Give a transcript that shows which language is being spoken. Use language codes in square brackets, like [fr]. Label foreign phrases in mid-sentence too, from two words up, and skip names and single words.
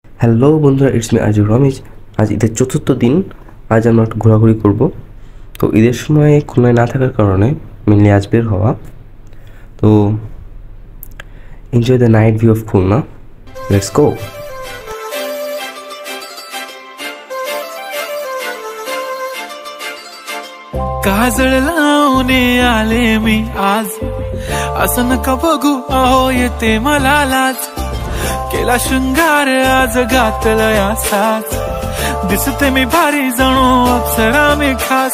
[bn] হ্যালো বন্ধুরা, [en] it's me [bn] আজিজুর রহমান। আজ ঈদের চতুর্থ দিন। আজ আমরা একটু ঘোরাঘুরি করব। তো ঈদের সময় খুলনায় না থাকার কারণে মেনলি আজ বের হওয়া। [en] তো enjoy the night view of খুলনা। let's go. [mr] काजळ लावणे आले मी आज, असं नका बघू अहो येते मला लाज. केला शृंगार आज घातलाय असाच, दिसते मी भारी जणू अप्सरा मी खास.